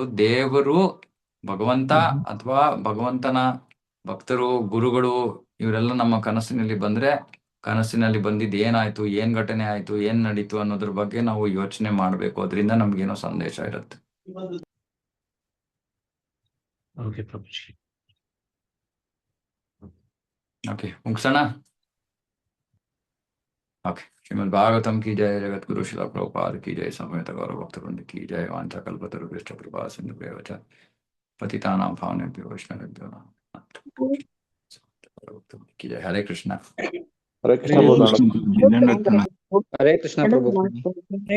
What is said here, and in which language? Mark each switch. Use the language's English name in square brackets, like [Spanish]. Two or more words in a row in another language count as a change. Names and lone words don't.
[Kannada] ದೇವರು, ಭಗವಂತ ಅಥವಾ ಭಗವಂತನ ಭಕ್ತರು, ಗುರುಗಳು ಇವರೆಲ್ಲ ನಮ್ಮ ಕನಸಿನಲ್ಲಿ ಬಂದ್ರೆ, ಕನಸಿನಲ್ಲಿ ಬಂದಿದ್ದು ಏನಾಯ್ತು, ಏನ್ ಘಟನೆ ಆಯ್ತು, ಏನ್ ನಡೀತು ಅನ್ನೋದ್ರ ಬಗ್ಗೆ ನಾವು ಯೋಚನೆ ಮಾಡ್ಬೇಕು. ಅದರಿಂದ ನಮ್ಗೇನೋ ಸಂದೇಶ ಇರುತ್ತೆ. ಓಕೆ, ಮುಗಿಸೋಣ. [Hindi] ओके, श्रीमद् भागवतम की जय, जगत गुरु शिला प्रभुपाद की जय, समेत गौरव भक्तवृंद की जय, [Sanskrit] वांछा कल्पतरुभ्यश्च कृपा सिन्धुभ्येव च पतितानां पावनेभ्यो वैष्णवेभ्यो नमः [Hindi] की जय. [Sanskrit] हरे कृष्णा. [Hindi] हरे कृष्ण प्रभु. हरे कृष्ण प्रभु.